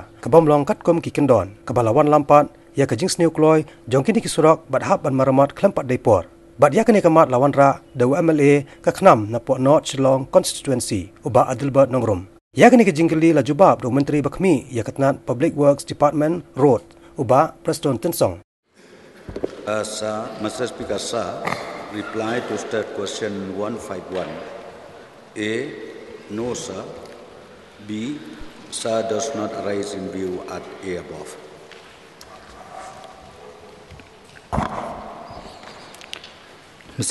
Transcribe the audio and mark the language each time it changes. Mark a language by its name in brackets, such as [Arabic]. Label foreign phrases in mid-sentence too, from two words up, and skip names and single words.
[Khasi] Ka bomlong katkum ki kendon. Ka balawan lampat ya ka jing sniu kloy jong kini ki surok bat hab ban maramat klampat daipor. Bat ya kene kamat lawan Wanrah da MLA ka khnam na po North Shillong constituency uba Adilbert nongrum. Ya kene ke jingkeli la jubab do menteri bakmi ya katnat Public Works Department Road uba Preston Tensong. [English] Sir, Mr. Speaker, sir, reply to state question 151. A, no sir. B, sir does not arise in view at A above. Mr.